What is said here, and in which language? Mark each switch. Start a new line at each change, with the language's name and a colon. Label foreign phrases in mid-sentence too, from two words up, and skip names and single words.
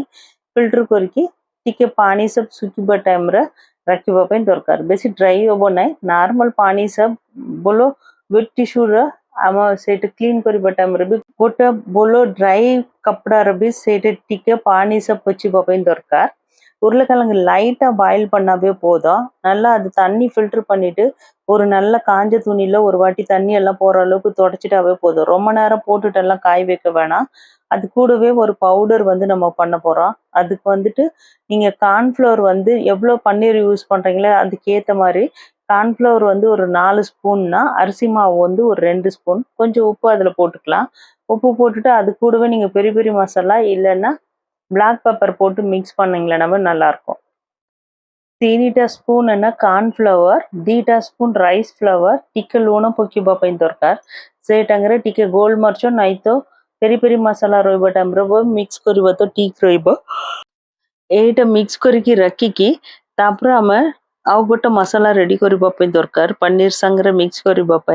Odia: ଫିଲ୍ଟର କରିକି ଟିକେ ପାଣି ସବୁ ଶୁଖିବା ଟାଇମ୍ରେ ରଖିବା ପାଇଁ ଦରକାର। ବେଶୀ ଡ୍ରାଇ ହବ ନାହିଁ, ନର୍ମାଲ ପାଣି ସବୁ ଭଲ
English: wet tissue
Odia: ଆମ ସେଇଟା କ୍ଲିନ୍ କରିବା ଟାଇମ୍ରେ ବି ଗୋଟେ ଭଲ ଡ୍ରାଇ କପଡ଼ାରେ ବି ସେଇଟା ଟିକେ ପାଣି ସବୁ ପୋଛିବା ପାଇଁ ଦରକାର।
Tamil: உருளைக்கிழங்கு லைட்டாக பாயில் பண்ணாவே போதும்। நல்லா அது தண்ணி ஃபில்டர் பண்ணிட்டு ஒரு நல்ல காஞ்ச துணியில் ஒரு வாட்டி தண்ணி எல்லாம் போகிற அளவுக்கு தொடச்சிட்டாவே போதும்। ரொம்ப நேரம் போட்டுட்டெல்லாம் காய வைக்க வேணாம்। அது கூடவே ஒரு பவுடர் வந்து நம்ம பண்ண போகிறோம்। அதுக்கு வந்துட்டு நீங்கள் கார்ன்ஃப்ளவர் வந்து எவ்வளோ பன்னீர் யூஸ் பண்ணுறீங்களோ அதுக்கேற்ற மாதிரி கார்ன்ஃப்ளவர் வந்து ஒரு 4 ஸ்பூன்னா, அரிசி மாவு வந்து ஒரு 2 ஸ்பூன், கொஞ்சம் உப்பு அதில் போட்டுக்கலாம்। உப்பு போட்டுட்டு அது கூடவே நீங்கள் பெரிய பெரிய மசாலா இல்லைன்னா
English: black pepper
Tamil: போட்டு மிக்ஸ் பண்ணிங்களேனாவே நல்லாயிருக்கும்।
Odia: 3ଟା ସ୍ପୁନ୍ ନା କର୍ଣ୍ଣଫ୍ଲାୱାର, 2ଟା ସ୍ପୁନ୍
English: rice flour,
Odia: ଟିକେ ଲୁଣ ପକାଇବା ପାଇଁ ଦରକାର। ସେ ଟାଙ୍ଗରେ ଟିକେ ଗୋଲମରିଚ ନାହିଁ ତ ପେରି ପେରି ମସଲା ରହିବା ଟାଇମ୍ରେ ମିକ୍ସ କରିବା ତ ଠିକ୍ ରହିବ। ଏଇଟା ମିକ୍ସ କରିକି ରଖିକି ତାପରେ ଆମେ ଆଉ ଗୋଟେ ମସଲା ରେଡ଼ି କରିବା ପାଇଁ ଦରକାର ପନିର ସାଙ୍ଗରେ ମିକ୍ସ କରିବା ପାଇଁ।